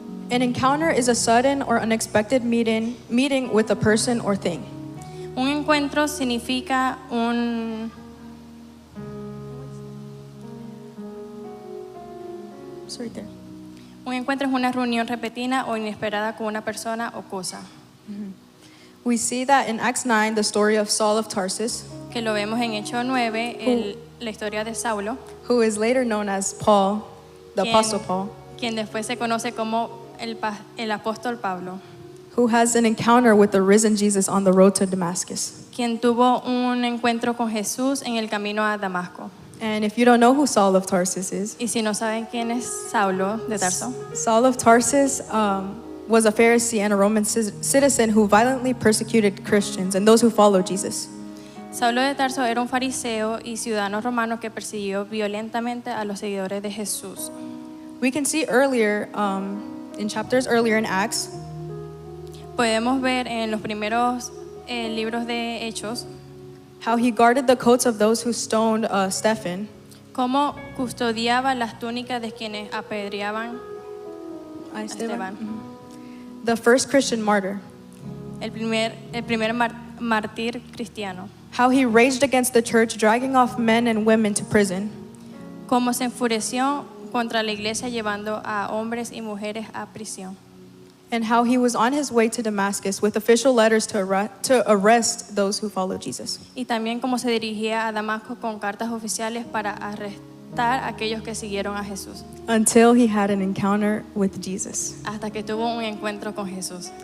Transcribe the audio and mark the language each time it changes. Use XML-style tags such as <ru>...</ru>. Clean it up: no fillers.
<en>An encounter is a sudden or unexpected meeting with a person or thing.</en> <es>Un encuentro significa un</es> <en>It's right there.</en> <es>Un encuentro es una reunión repetida o inesperada con una persona o cosa.</es> <en>We see that in Acts 9, the story of Saul of Tarsus,</en> <es>Que lo vemos en Hechos 9, la historia de Saulo,</es> <en>who is later known as Paul, the Apostle Paul,</en> <es>quien después se conoce como el apóstol Pablo,</es> <en>who has an encounter with the risen Jesus on the road to Damascus.</en> <es>quien tuvo un encuentro con Jesús en el camino a Damasco.</es> <en>And if you don't know who Saul of Tarsus is,</en> <es>Y si no saben quién es Saulo de Tarso,</es> <en>Saul of Tarsus was a Pharisee and a Roman citizen who violently persecuted Christians and those who followed Jesus.</en> <es>Saulo de Tarso era un fariseo y ciudadano romano que persiguió violentamente a los seguidores de Jesús.</es> <en>We can see earlier, in chapters earlier in Acts,</en> <es>Podemos ver en los primeros libros de Hechos</es> <en>how he guarded the coats of those who stoned Stephen,</en> <es>cómo custodiaba las túnicas de quienes apedreaban a Esteban,</es> <en>the first Christian martyr,</en> <es>el primer mártir cristiano.</es> <en>how he raged against the church, dragging off men and women to prison,</en> <es>Cómo se enfureció contra la iglesia llevando a hombres y mujeres a prisión.</es> <en>and how he was on his way to Damascus with official letters to arrest those who followed Jesus.</en> <es>Y también cómo se dirigía a Damasco con cartas oficiales para arrestar a aquellos que siguieron a Jesús,</es> <en>Until he had an encounter with Jesus.</en> <es>hasta que tuvo un encuentro con Jesús.</es>